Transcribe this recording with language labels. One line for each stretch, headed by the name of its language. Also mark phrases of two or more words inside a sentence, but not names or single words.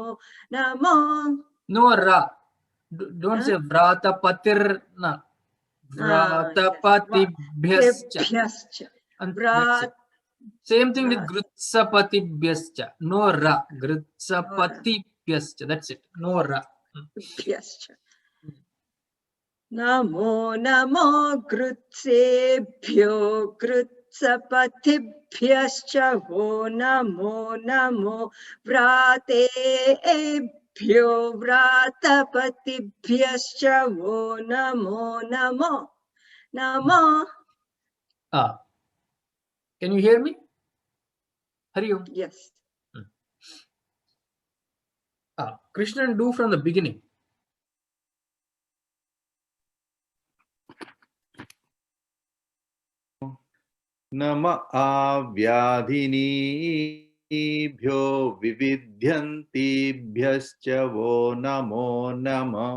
English: No ra. Don't say vratapatir. Na.
Sanskrit: Vratapatibhyascha.
English: Same thing with gritsapatibhyascha. No ra. Gritsapatibhyascha. That's it. No ra.
Sanskrit: नमो गृत्सेभ्यो गृत्सपतिभ्यश्च. वो नमो व्रातेभ्यो व्रातपतिभ्यश्च. वो नमो.
English: Can you hear me?
Sanskrit: हरि ॐ.
English: Yes. Krishnan, do from the beginning.
Sanskrit: नम आव्याधिनीभ्यो विविध्यन्तीभ्यश्च वो नमो नम